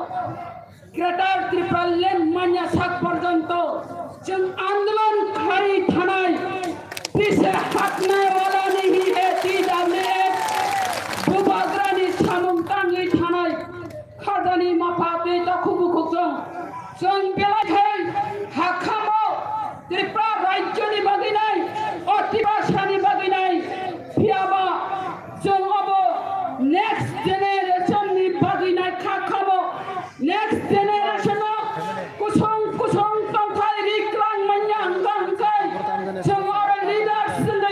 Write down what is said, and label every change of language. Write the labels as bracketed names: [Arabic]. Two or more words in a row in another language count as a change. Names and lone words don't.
[Bodo] ग्रेटार त्रिपुरा लेन्ड मान्यासाक पर्यन्त जों आन्दोलनकारी थानाय [Hindi] पीछे हटने वाला नहीं है [Bodo] TWF बुबाग्रानि सामुं दाङै थानाय खाजानि माफादै दाखुबुखुजों जों बेलाखै हाखामाव त्रिपुरा राज्यनि बागिनाय अतिभाषानि बागिनाय फियाबा जों अब [English] next generationनि [Bodo] बागिनाय खाखामाव [English] next generationआव [Bodo] कुसुं तंखाय रिक्लां मान्या हंगांखाय जों आरो लिडार्स जोंनि